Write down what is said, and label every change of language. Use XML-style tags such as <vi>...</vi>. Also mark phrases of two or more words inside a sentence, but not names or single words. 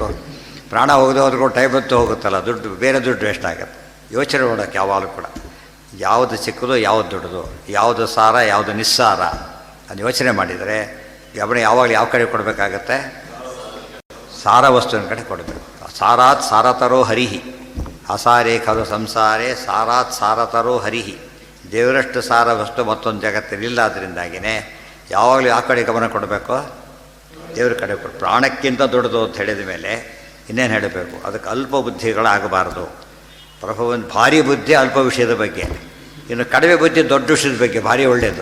<kn>ಪ್ರಾಣ ಹೋಗದೆ ಹೋದ್ರೂ ಟೈಮ್ ಹೊತ್ತು ಹೋಗುತ್ತಲ್ಲ, ದುಡ್ಡು ಬೇರೆ ದುಡ್ಡು ವೇಸ್ಟ್ ಆಗುತ್ತೆ. ಯೋಚನೆ ಮಾಡೋಕ್ಕೆ ಯಾವಾಗಲೂ ಕೂಡ ಯಾವುದು ಚಿಕ್ಕದು, ಯಾವುದು ದೊಡ್ಡದು, ಯಾವುದು ಸಾರ, ಯಾವುದು ನಿಸ್ಸಾರ ಅದು ಯೋಚನೆ ಮಾಡಿದರೆ ಗಮನ ಯಾವಾಗಲೂ ಯಾವ ಕಡೆ ಕೊಡಬೇಕಾಗತ್ತೆ? ಸಾರ ವಸ್ತುವಿನ ಕಡೆ ಕೊಡಬೇಕು.</kn> <sa>ಸಾರಾತ್ ಸಾರತರೋ ಹರಿಹಿ, ಅಸಾರೇ ಖಲು ಸಂಸಾರೇ ಸಾರಾತ್ ಸಾರತರೋ ಹರಿಹಿ.</sa> <kn>ದೇವರಷ್ಟು ಸಾರ ವಸ್ತು ಮತ್ತೊಂದು ಜಗತ್ತಿನಿಲ್ಲ. ಅದರಿಂದಾಗಿಯೇ ಯಾವಾಗಲೂ ಯಾವ ಕಡೆ ಗಮನ ಕೊಡಬೇಕು? ದೇವ್ರ ಕಡೆ ಕೊಡು. ಪ್ರಾಣಕ್ಕಿಂತ ದೊಡ್ಡದು ಅಂತ ಹೇಳಿದ ಮೇಲೆ ಇನ್ನೇನು ಹೇಳಬೇಕು? ಅದಕ್ಕೆ ಅಲ್ಪ ಬುದ್ಧಿಗಳಾಗಬಾರ್ದು. ಪ್ರಭುವನ್ ಭಾರಿ ಬುದ್ಧಿ ಅಲ್ಪ ವಿಷಯದ ಬಗ್ಗೆ, ಇನ್ನು ಕಡಿಮೆ ಬುದ್ಧಿ ದೊಡ್ಡ ವಿಷಯದ ಬಗ್ಗೆ ಭಾರಿ ಒಳ್ಳೆಯದು.</kn>